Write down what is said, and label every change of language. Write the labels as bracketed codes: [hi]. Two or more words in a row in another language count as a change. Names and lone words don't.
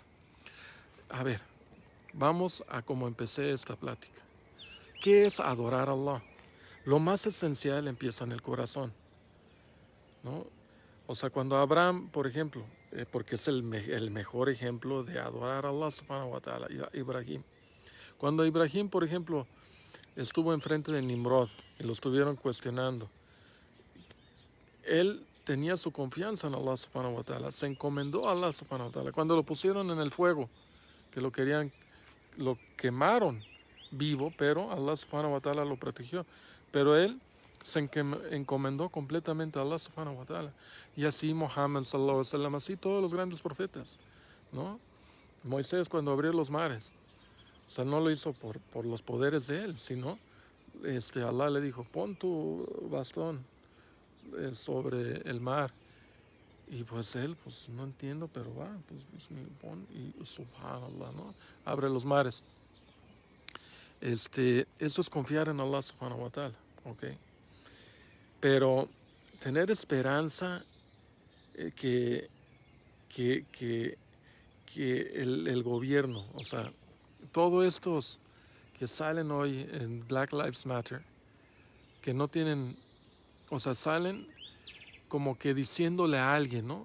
[es] A ver, vamos a cómo empecé esta plática. ¿Qué es adorar a Allah? Lo más esencial empieza en el corazón, ¿no? O sea, cuando Abraham, por ejemplo, porque es el mejor ejemplo de adorar a Allah [ar] سبحانه وتعالى, [es] Ibrahim. Cuando Ibrahim, por ejemplo, estuvo enfrente de Nimrod y lo estuvieron cuestionando, él tenía su confianza en Allah [ar] سبحانه وتعالى, [es] se encomendó a Allah [ar] سبحانه وتعالى. [es] Cuando lo pusieron en el fuego, que lo quemaron vivo, pero Allah [ar] سبحانه وتعالى [es] lo protegió. Pero él se encomendó completamente a Allah [ar] سبحانه وتعالى. [es] Y así Muhammad [ar] صلى الله عليه وسلم, [es] así todos los grandes profetas, ¿no? Moisés cuando abrió los mares, o sea, no lo hizo por los poderes de él, sino Allah le dijo, pon tu bastón sobre el mar. Y pues él, pues no entiendo, pero va, pues pon y subhanallah, ¿no? Abre los mares. Eso es confiar en Allah [ar] سبحانه وتعالى, [es] ¿ok? Pero tener esperanza que el gobierno, o sea, todos estos que salen hoy en Black Lives Matter, que no tienen, o sea, salen como que diciéndole a alguien, ¿no?